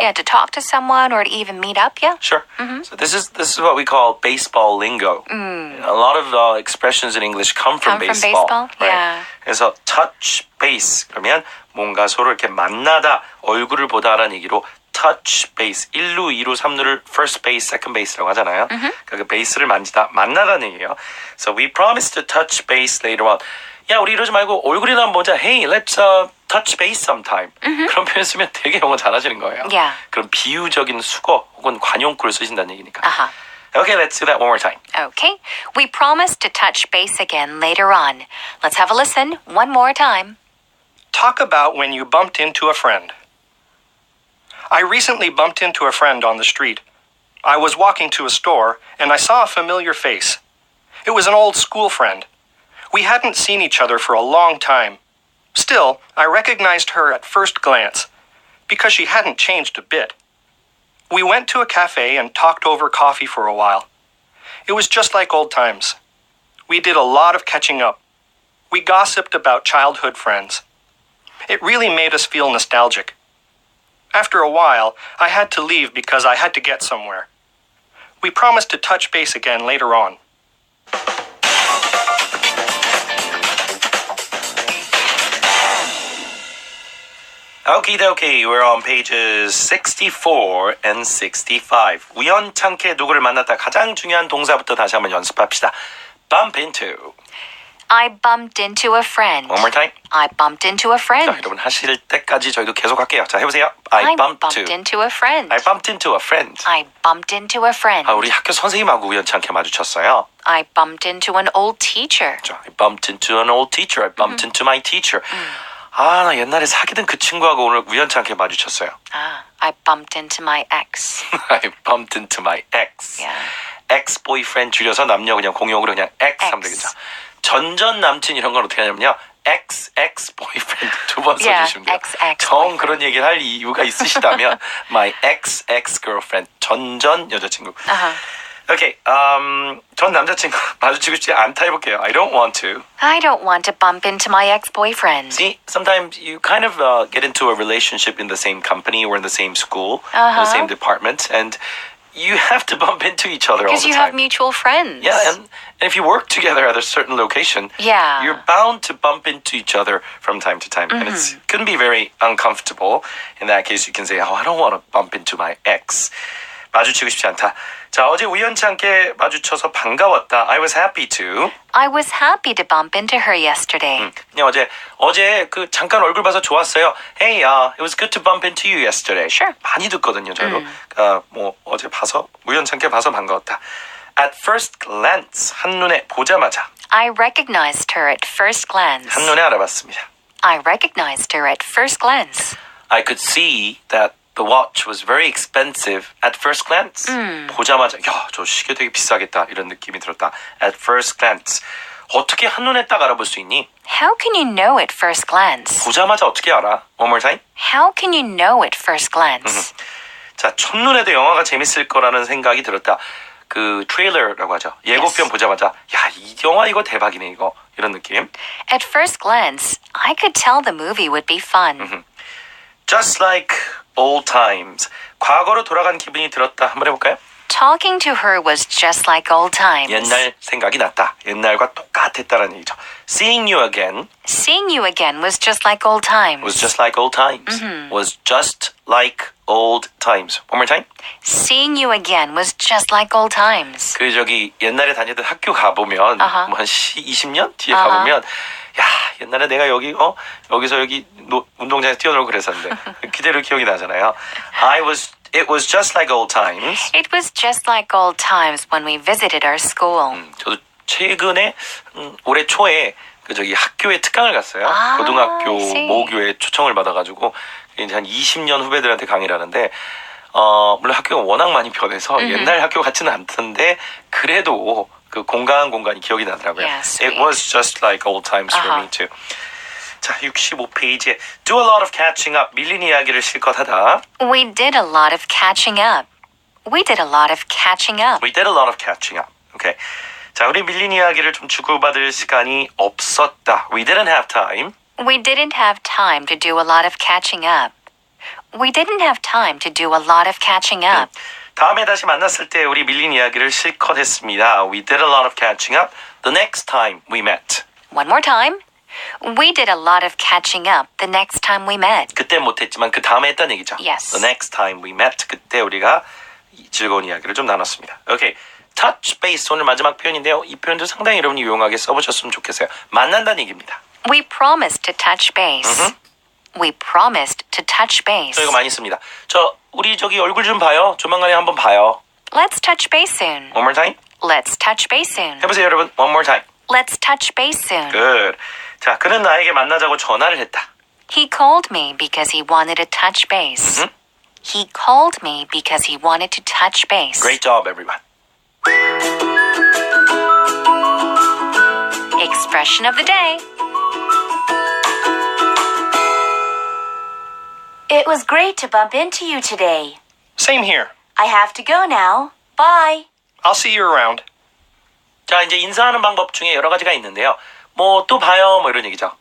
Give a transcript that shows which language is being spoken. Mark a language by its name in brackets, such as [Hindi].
[English] Yeah, to talk to someone or to even meet up, yeah? Sure. So this is what we call baseball lingo. A lot of expressions in English come from Come from baseball. baseball? Right? Yeah. [Korean] 그래서 [English] touch base [Korean] 그러면 뭔가 서로 이렇게 만나다 얼굴을 보다라는 얘기로 touch base 1루, 2루, 3루를 [English] first base, second base [Korean] 라고 하잖아요. 그러니까 그 베이스를 만지다, 만나다는 얘기예요. [English] So we promised to touch base later on. [Korean] 야, 우리 이러지 말고 얼굴이나 한번 보자. [English] Hey, let's touch base sometime. [Korean] 그런 표현 쓰면 되게 영어 잘하시는 거예요. [English] Yeah. [Korean] 그런 비유적인 수거 혹은 관용구를 쓰신다는 얘기니까. [English] Uh-huh. Okay, let's do that one more time. Okay. We promised to touch base again later on. Let's have a listen one more time. Talk about when you bumped into a friend. I recently bumped into a friend on the street. I was walking to a store, and I saw a familiar face. It was an old school friend. We hadn't seen each other for a long time. Still, I recognized her at first glance, because she hadn't changed a bit. We went to a cafe and talked over coffee for a while. It was just like old times. We did a lot of catching up. We gossiped about childhood friends. It really made us feel nostalgic. After a while, I had to leave because I had to get somewhere. We promised to touch base again later on. Okie dokie, we're on pages 64 and 65. [Korean] 우연찮게 누구를 만났다 가장 중요한 동사부터 다시 한번 연습합시다. [English] Bump into. I bumped into a friend. One more time. I bumped into a [Korean] 자, [English] friend. [Korean] 여러분 하실 때까지 저희도 계속 할게요. 자, 해보세요. [English] I bumped into a friend. I bumped into a friend. I bumped into a friend. [Korean] 아, 우리 학교 선생님하고 우연찮게 마주쳤어요. [English] I bumped into an old teacher. [Korean] 자, [English] I bumped into an old teacher. I bumped into my teacher. [Korean] 아, 나 옛날에 사귀던 그 친구하고 오늘 우연찮게 마주쳤어요. [English] I bumped into my ex. I bumped into my ex. Yeah. [Korean] ex-boyfriend 줄여서 남녀 그냥 공용으로 그냥 ex 하면 되겠죠. 전전 남친 이런 건 어떻게 하냐면요. ex-boyfriend 두 번 써주시면 돼요. 정 그런 얘기를 할 이유가 있으시다면 my ex-girlfriend 전전 여자친구. 오케이, 전 남자친구 마주치고 싶지 않다 해볼게요. [English] I don't want to. I don't want to bump into my ex-boyfriend. See, sometimes you kind of get into a relationship in the same company or in the same school, in the same department, and you have to bump into each other all the Because time. you have mutual friends. Yeah, and if you work together at a certain location, Yeah. you're bound to bump into each other from time to time. And it can be very uncomfortable. In that case, you can say, oh, I don't want to bump into my ex. [Korean] 마주치고 싶지 않다. 자, 어제 우연치 않게 마주쳐서 반가웠다. [English] I was happy to. I was happy to bump into her yesterday. [Korean] 그냥 어제 그 잠깐 얼굴 봐서 좋았어요. [English] Hey, it was good to bump into you yesterday. Sure. [Korean] 많이 듣거든요, 저도. 뭐 어제 봐서 우연찮게 봐서 반가웠다. [English] At first glance, [Korean] 한눈에 보자마자. [English] I recognized her at first glance. [Korean] 한눈에 알아봤습니다. [English] I recognized her at first glance. I could see that the watch was very expensive at first glance. [Korean] 보자마자 야, 저 시계 되게 비싸겠다 이런 느낌이 들었다. [English] At first glance. [Korean] 어떻게 한눈에 딱 알아볼 수 있니? [English] How can you know at first glance? [Korean] 보자마자 어떻게 알아? [English] One more time. How can you know at first glance? [Korean] 자, 첫눈에도 영화가 재밌을 거라는 생각이 들었다. 그 트레일러라고 하죠. 예고편 보자마자 야, 이 영화 이거 대박이네 이거. 이런 느낌. [English] At first glance, I could tell the movie would be fun. Just like old times. [Korean] 과거로 돌아간 기분이 들었다. 한번 해볼까요? [English] Talking to her was just like old times. [Korean] 옛날 생각이 났다. 옛날과 똑같았다라는 얘기죠. [English] Seeing you again Seeing you again was just like old times. was just like old times. Was just like old times. One more time. Seeing you again was just like old times. [Korean] 그 옛날에 다니던 학교 가보면 뭐 한 20년 뒤에 가보면 야, 옛날에 내가 여기서 운동장에서 뛰어놀고 그랬었는데 그대로 기억이 나잖아요. [English] It was just like old times. It was just like old times when we visited our school. [Korean] 저도 최근에 올해 초에 학교에 특강을 갔어요. 고등학교 [English] I see. [Korean] 모교에 초청을 받아가지고 이제 한 20년 후배들한테 강의를 하는데 물론 학교가 워낙 많이 변해서 옛날 학교 같지는 않던데 그래도 그 공간이 기억이 나더라고요. [English] Yeah, It was just like old times for me too. [Korean] 자, 65페이지에 [English] Do a lot of catching up. [Korean] 밀린 이야기를 실컷 하다. [English] We did a lot of catching up. We did a lot of catching up. We did a lot of catching up. Okay. [Korean] 자, 우리 밀린 이야기를 좀 주고받을 시간이 없었다. [English] We didn't have time. We didn't have time to do a lot of catching up. We didn't have time to do a lot of catching up. [Korean] 다음에 다시 만났을 때 우리 밀린 이야기를 실컷 했습니다. [English] We did a lot of catching up the next time we met. One more time. We did a lot of catching up the next time we met. [Korean] 그때 못했지만 그 다음에 했다는 얘기죠. [English] Yes. The next time we met. [Korean] 그때 우리가 즐거운 이야기를 좀 나눴습니다. 오케이. [English] touch base [Korean] 오늘 마지막 표현인데요. 이 표현도 상당히 여러분이 유용하게 써보셨으면 좋겠어요. 만난다는 얘기입니다. [English] We promised to touch base. We promised to touch base. [Korean] 저 이거 많이 씁니다. 우리 얼굴 좀 봐요. 조만간에 한번 봐요. [English] Let's touch base soon. One more time. Let's touch base soon. [Korean] 해보세요, 여러분. [English] One more time. Let's touch base soon. Good. [Korean] 자, 그는 나에게 만나자고 전화를 했다. [English] He called me because he wanted to touch base. He called me because he wanted to touch base. Great job, everyone. Expression of the day. It was great to bump into you today. Same here. I have to go now. Bye. I'll see you around. [Korean] 자, 이제 인사하는 방법 중에 여러 가지가 있는데요. 뭐 또 봐요, 뭐 이런 얘기죠.